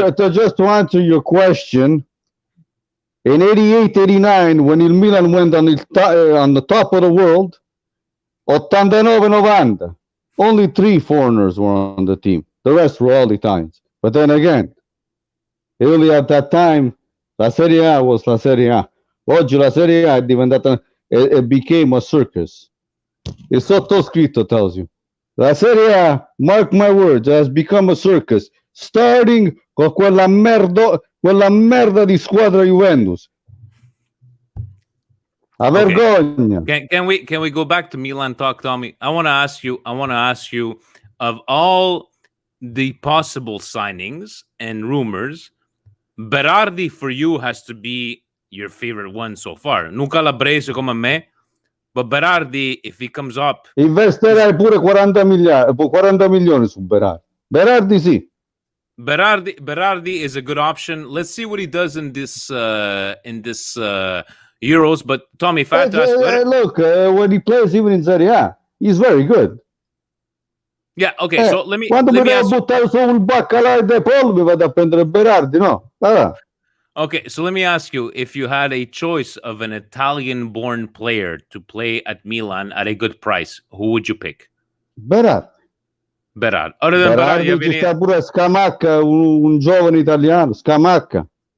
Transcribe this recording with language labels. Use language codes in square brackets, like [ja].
[en] Just to answer your question. In 88-89, when il Milan went on the top of the world, 89-90, only 3 foreigners were on the team. The rest were all Italians. But then again, Italy at that time, la Serie A was la Serie A. [it] Oggi la Serie A è diventata, [en] it became a circus. [it] Il sottoscritto [en] tells you. La Serie A, mark my words, has become a circus, starting [it] con quella merda di squadra Juventus. A vergogna. [en] Can we go back to Milan talk, Tommy? I want to ask you of all the possible signings and rumors, Berardi for you has to be your favorite one so far. [it] Non calabrese come me, [en] but Berardi, if he comes up, [it] investirei pure 40 milioni su Berardi. Berardi sì. [en] Berardi is a good option. Let's see what he does in this Euros. But Tommy, if I had to ask, look, when he plays even in Serie A, he's very good. Yeah, okay. So let me [it] quando mi devo [en] ask [it] buttare su un baccalà de pollo, mi vado a prendere Berardi, no? [en] Okay, so let me ask you, if you had a choice of an Italian-born player to play at Milan at a good price, who would you pick? Berardi. Other than [it] Berardi ci sta pure Scamacca, un giovane italiano, Scamacca.